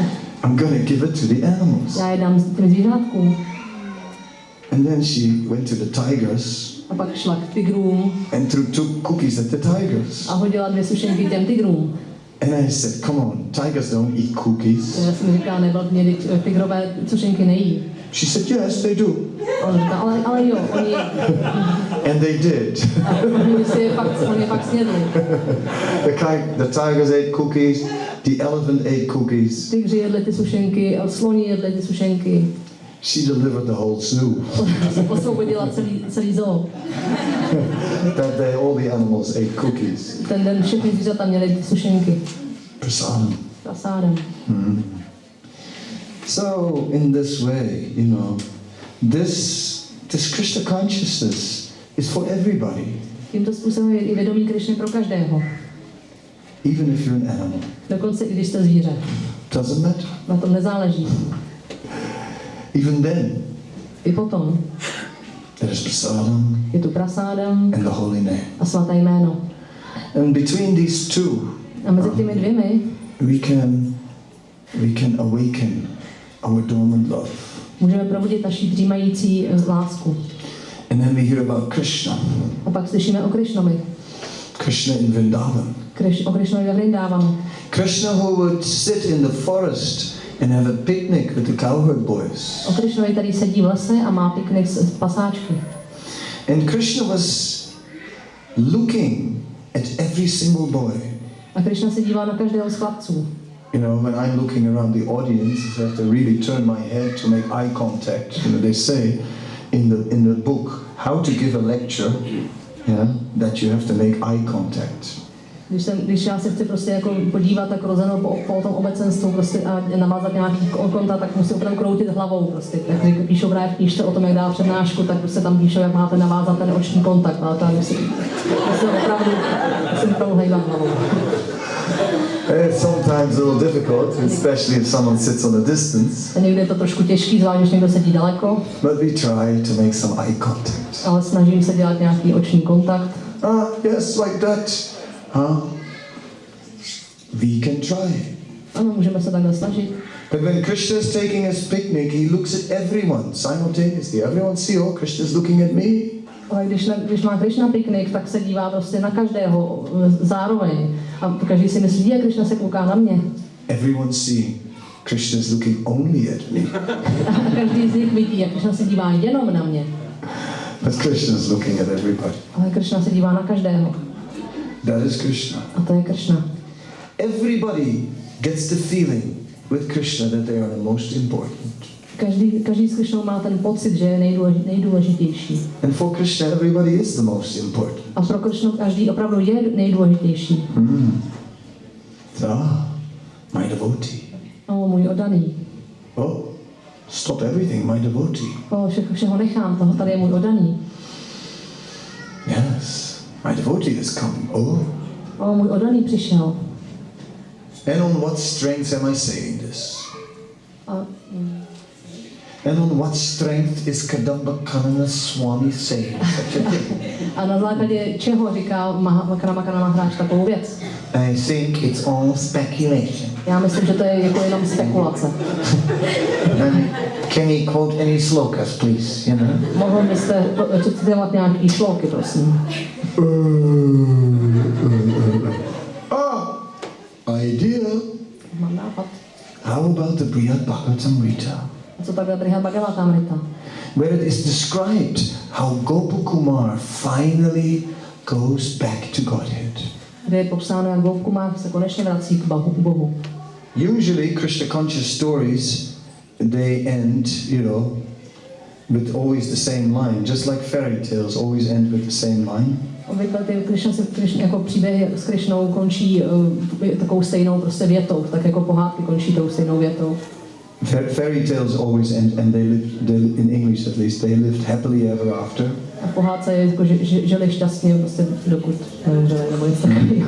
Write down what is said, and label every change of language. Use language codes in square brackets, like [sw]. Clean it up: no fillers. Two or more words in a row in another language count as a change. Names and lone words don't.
[en] I'm going to give it to the animals. [cs] Já je dám těm zvířátkům. [en] And then she went to the tigers [cs] A pak šla k tigrům [en] and threw 2 cookies at the tigers. [cs] a hodila 2 sušenky těm tigrům. [en] And I said, come on, tigers don't eat cookies. [cs] Já jsem říkala, neblbně, tigrové sušenky nejí. [en] She said, yes, they do. [cs] A on říká, ale jo, oni [en] And they did. [cs] oni je fakt snědli. [en] The tigers ate cookies, the elephant ate cookies. [cs] Tygři jedli ty sušenky, sloni jedli ty sušenky. [en] She delivered the whole zoo. [cs] Osvobodila celý zoo. [en] That day all the animals ate cookies. [cs] Ten den všechny zvířata měly ty sušenky. [en] Prasadam. [cs] Prasádem. [en] So in this way, this Krishna consciousness is for everybody. [cs] Tímto způsobem je i vědomí Krišny pro každého. [en] Even if you're an animal. [cs] Dokonce i když jste zvíře. [en] Doesn't matter. [cs] Na tom nezáleží. [en] Even then. [cs] I potom. [en] There is prasadam. [cs] Je tu prasádam. [en] And the holy name. [cs] A svaté jméno. [en] And between these two. [cs] A mezi těmi dvěmi. [en] We can awaken our dormant love. [cs] Můžeme probudit naši dřímající lásku. [en] And then we hear about Krishna. [cs] A pak slyšíme o Krišnovi. [en] Krishna in Vrindavan. [cs] O Krišnovi ve Vrindávanu. [en] Krishna who would sit in the forest and have a picnic with the cowherd boys. [cs] O Krišnovi, který sedí v lese a má piknik s pasáčky. [en] And Krishna was looking at every single boy. [cs] A Krišna se dívá na každého z chlapců. [en] When I'm looking around the audience, I have to really turn my head to make eye contact. They say in the book how to give a lecture, that you have to make eye contact. [cs] Když já se chci prostě jako podívat tak rozeno po tom obecenstvu prostě a navázat nějaký kontakt, tak musím opravdu kroutit hlavou prostě. Jak píšou právě v knížce o tom, jak dá přednášku, tak prostě tam píšou, jak máte navázat ten oční kontakt, ale tam musím opravdu hejbat hlavou. [en] It's sometimes a little difficult, especially if someone sits on a distance. [cs] A někdy je to trošku těžký, zvlášť když někdo sedí daleko. [en] But we try to make some eye contact. [cs] Ale snažím se dělat nějaký oční kontakt. [en] Yes, like that. We can try. [cs] Ano, můžeme se takhle snažit. [en] But when Krishna is taking his picnic, he looks at everyone simultaneously. Everyone see, oh, Krishna is looking at me. [cs] Ale když má Krishna piknik, tak se dívá prostě na každého zároveň. A každý si myslí, že Krishna se kouká na mě. [en] Everyone see, Krishna is looking only at me. [cs] A každý z nich vidí, jak Krishna se dívá jenom na mě. [en] But Krishna is looking at everybody. [cs] Ale Krishna se dívá na každého. [en] That is Krishna. [cs] A to je Krishna. [en] Everybody gets the feeling with Krishna that they are the most important. [cs] Každý s Krishnou má ten pocit, že je nejdůležitější. [en] And for Krishna, everybody is the most important. [cs] A pro Krishnu každý opravdu je nejdůležitější. [en] My devotee. [cs] Můj oddaný. [en] Stop everything, my devotee. [cs] Všeho nechám, toho tady je můj oddaný. [en] Yes, my devotee is coming. [cs] Můj oddaný přišel. [en] And on what strength am I saying this? And on what strength is Kadamba Kanana Swami saying such a thing? [cs] A na základě čeho říká Kadamba Kanana hráč takovou věc? [en] I think it's all speculation. [cs] Já myslím, že to je jako jenom spekulace. [en] Can you quote any slokas, please? [cs] Mohl byste citovat nějaký šloky, prosím. [en] Idea. [cs] Mám nápad. [en] How about the Brihad Bhagavatamrita? [cs] A co takhle Brihad Bhagavatamrita? [en] Where it is described how Gopakumar finally goes back to Godhead. [cs] Kde je popsáno, jak Gopakumar se konečně vrací k Bohu. [en] Usually Krishna conscious stories, they end, with always the same line, just like fairy tales always end with the same line. [cs] Obvykle ty jako příběhy s Krišnou končí takovou stejnou prostě větou, tak jako pohádky končí tou stejnou větou. [en] Fairy tales always end, and they lived in English at least, they lived happily ever after. [cs] A v pohádce je jako, že žili šťastně prostě dokud žili, nebo něco takového.